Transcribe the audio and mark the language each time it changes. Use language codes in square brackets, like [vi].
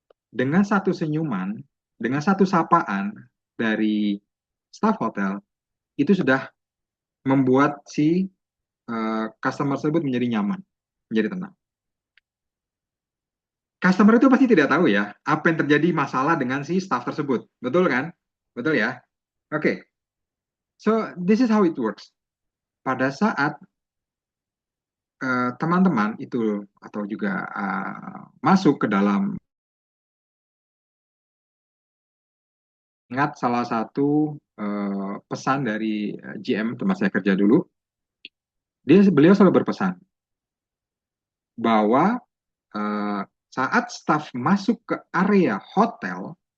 [id] Dengan satu senyuman, dengan satu sapaan dari staff hotel, itu sudah membuat si customer tersebut menjadi nyaman, menjadi tenang. Customer itu pasti tidak tahu ya apa yang terjadi masalah dengan si staff tersebut, betul kan? Betul ya? [en] Oke, so this is how it works. [id] Pada saat teman-teman itu atau juga masuk ke dalam, ingat salah satu pesan dari GM tempat saya kerja dulu, beliau selalu berpesan bahwa saat staff masuk ke area hotel,